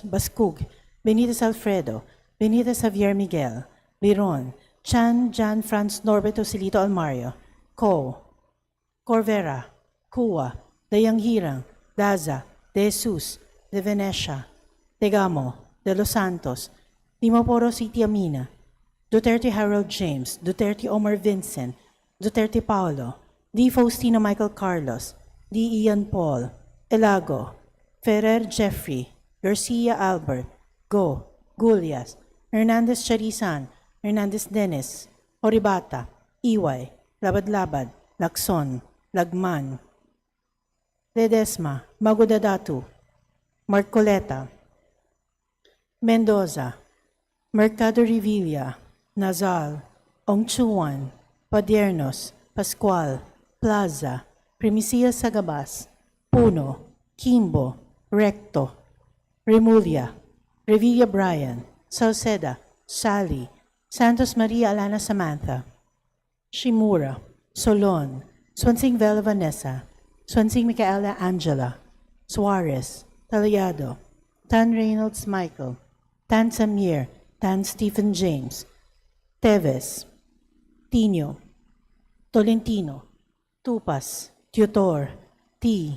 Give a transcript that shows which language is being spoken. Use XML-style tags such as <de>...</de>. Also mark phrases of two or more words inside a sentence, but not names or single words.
<tl>Bascug, Benitez Alfredo, Benitez Javier Miguel, Biron, Chan Jan Franz Norberto Silito Almario, Co, Corvera, Cua, Dayang Hirang, Daza, De Jesus, De Venecia, Tegamo, De Los Santos, Dimoporo City Amina, Duterte Harold James, Duterte Omar Vincent, Duterte Paulo, D. Faustino Michael Carlos, D. Ian Paul, Elago, Ferrer Jeffrey, Garcia Albert, Go, Gulias, Hernandez Charisan, Hernandez Dennis, Horibata, Iway, Labad-Labad, Lacson, Lagman, Ledesma, Magudadatu, Marcoleta, Mendoza, Mercado Revilla, Nazal, Ongchuan, Padiernos, Pascual, Plaza, Primicia Sagabas, Puno, Kimbo, Recto, Remulla, Revilla Brian, Salceda, Sally, Santos Maria Alana Samantha, Shimura, Solon, Swansing Vela Vanessa, Swansing Micaela Angela, Suarez, Taliado, Tan Reynolds Michael, Tan Samir, Tan Stephen James, Teves, Tino, Tolentino, Tupas, Tutor, T.</tl>